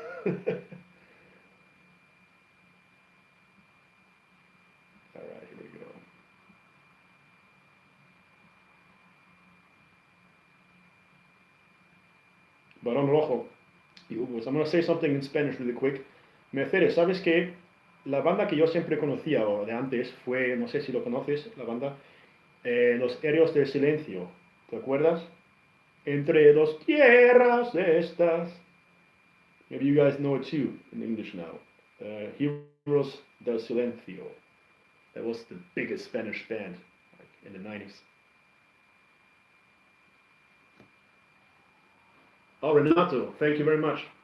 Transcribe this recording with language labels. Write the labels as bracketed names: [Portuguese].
[English] Alright, here we go. Barón Rojo y Hugos. I'm going to say something in Spanish really quick. [Spanish] Mercedes, ¿sabes qué? La banda que yo siempre conocía o de antes fue, no sé si lo conoces, la banda, Los Héroes del Silencio. ¿Te acuerdas? Entre dos tierras estas. [English] Maybe you guys know it too in English now. Heroes del Silencio. That was the biggest Spanish band in the 90s. Oh, Renato, thank you very much.